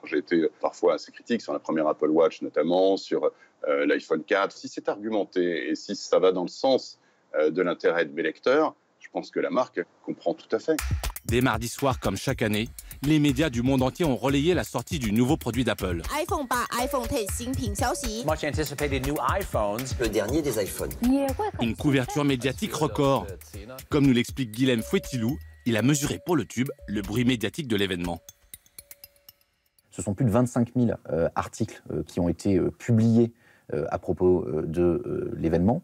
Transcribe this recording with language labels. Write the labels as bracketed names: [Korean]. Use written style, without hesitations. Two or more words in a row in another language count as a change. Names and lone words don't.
[French] J'ai été parfois assez critique sur la première Apple Watch notamment, sur l'iPhone 4. Si c'est argumenté et si ça va dans le sens de l'intérêt de mes lecteurs, je pense que la marque comprend tout à fait. Dès mardi soir, comme chaque année, les médias du monde entier ont relayé la sortie du nouveau produit d'Apple. [Chinese] iPhone 8 iPhone 10新品消息 [English] Much anticipated new iPhones. [French] Le dernier des iPhones. Une couverture médiatique record. Comme nous l'explique Guilhem Fouettilou, il a mesuré pour le Tube le bruit médiatique de l'événement. Ce sont plus de 25 000 articles qui ont été publiés à propos de l'événement.